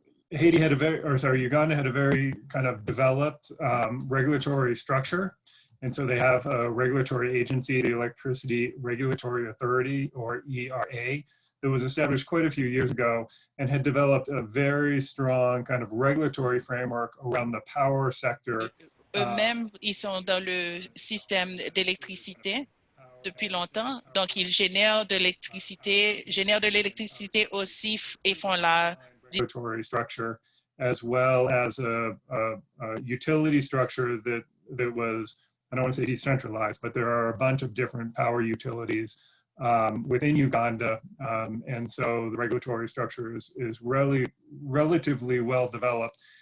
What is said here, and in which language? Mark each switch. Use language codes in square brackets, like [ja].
[en] Uganda had a very kind of developed regulatory structure. And so they have a regulatory agency, the Electricity Regulatory Authority, or ERA, that was established quite a few years ago and had developed a very strong kind of regulatory framework around the power sector. [fr] Eux-mêmes, ils sont dans le système d'électricité depuis longtemps, donc ils génèrent de l'électricité aussi et font la [en] regulatory structure, as well as a utility structure that was, I don't want to say decentralized, but there are a bunch of different power utilities within Uganda, and so the regulatory structure is relatively well developed.